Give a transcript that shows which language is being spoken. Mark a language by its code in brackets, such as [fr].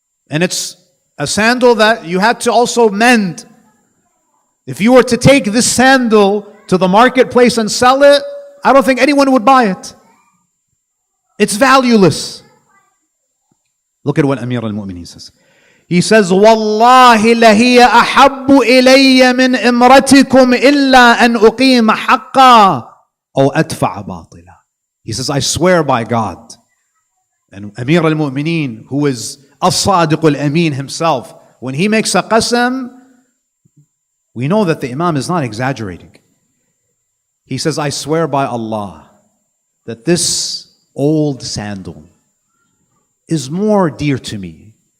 [en] And it's a sandal that you had to also mend. If you were to take this sandal to the marketplace and sell it, I don't think anyone would buy it. It's valueless. Look at what Amir al-Mu'mineen says. He says, [ar] وَاللَّهِ لَهِيَ أَحَبُّ إِلَيَّ مِنْ إِمْرَتِكُمْ إِلَّا أَنْ أُقِيمَ حَقًّا أَوْ أَدْفَعَ بَاطِلًا. [en] He says, I swear by God. And Amir al-Mu'mineen, who is As-Sadiq al-Amin himself, when he makes a qasam, we know that the Imam is not exaggerating. He says, I swear by Allah that this old sandal is more dear to me.